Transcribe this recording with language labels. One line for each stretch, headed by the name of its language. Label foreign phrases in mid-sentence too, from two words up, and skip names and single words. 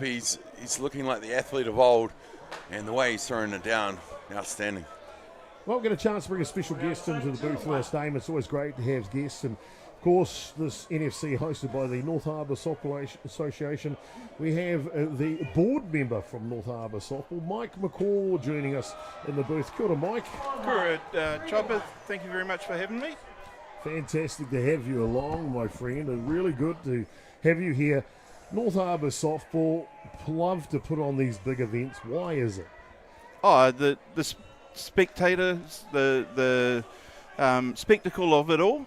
English: He's looking like the athlete of old, and the way he's throwing it down, outstanding. Well, we'll get a chance to bring a special guest into the booth for us, Dame. It's always great to have guests, and of course, this NFC hosted by the North Harbour Softball Association. We have the board member from North Harbour Softball, Mike McCall, joining us in the booth.
Māori: Kia ora, Mike. Kia ora, Chopper.
English: Thank you very much for having me. Fantastic to have you along, my friend, and really good to have you here. North Harbour Softball love to put on these big events. Why is it? Oh, the spectators, the spectacle of it all.